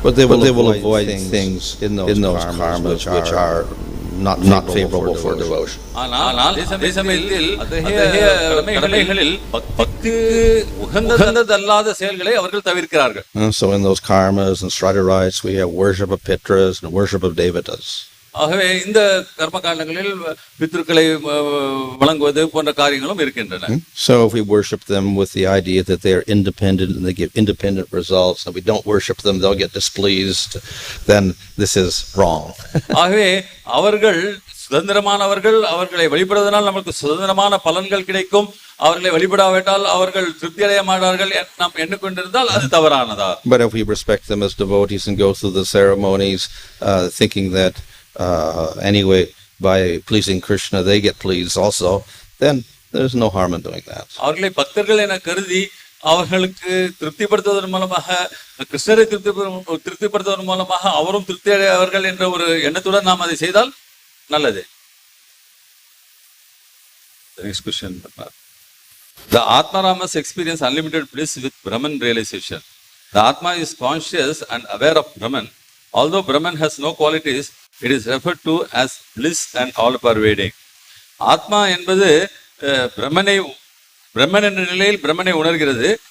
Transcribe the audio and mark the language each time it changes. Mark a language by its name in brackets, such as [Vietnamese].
[English] But they will avoid things in those karmas which are not favorable for devotion. [Tamil] ஆனால் அதே சமயத்தில் அத்தகைய கடமைகளில் பக்திக்கு உகந்ததல்லாத செயல்களை அவர்கள் தவிர்க்கிறார்கள். [English] So in those karmas and strata rites we have worship of pitras and worship of devatas. [Tamil] ஆகவே இந்த கர்ம காண்டங்களில் பித்ருக்களை வழங்குவது போன்ற காரியங்களும் இருக்கின்றன. [English] So if we worship them with the idea that they are independent and they give independent results, and we don't worship them, they'll get displeased, then this is wrong. [Tamil] ஆகவே அவர்கள் சுதந்திரமானவர்கள், அவர்களை வழிபடுவதனால் நமக்கு சுதந்திரமான பலன்கள் கிடைக்கும், அவர்களை வழிபடாவிட்டால் அவர்கள் திருப்தி அடைய மாட்டார்கள் நாம் எண்ணிக்கொண்டிருந்தால் அது தவறானதா? [English] But if we respect them as devotees and go through the ceremonies thinking that anyway by pleasing Krishna they get pleased also, then there's no harm in doing that. [Tamil] அவர்களை பக்தர்கள் என கருதி அவர்களுக்கு திருப்திப்படுத்துவதன் மூலமாக கிருஷ்ணரை திருப்திப்படுத்துவதன் மூலமாக அவரும் திருப்தி அடைவார்கள் என்ற ஒரு எண்ணத்துடன் நாம் அதை செய்தால் நல்லது. [English] The next question. The Atma must experience unlimited bliss with Brahman realization. The Atma is conscious and aware of Brahman. Although Brahman has no qualities, it is referred to as bliss and all pervading. [Tamil] ஆத்மா என்பது பிரம்மன் என்ற நிலையில் பிரம்மனை உணர்கிறது.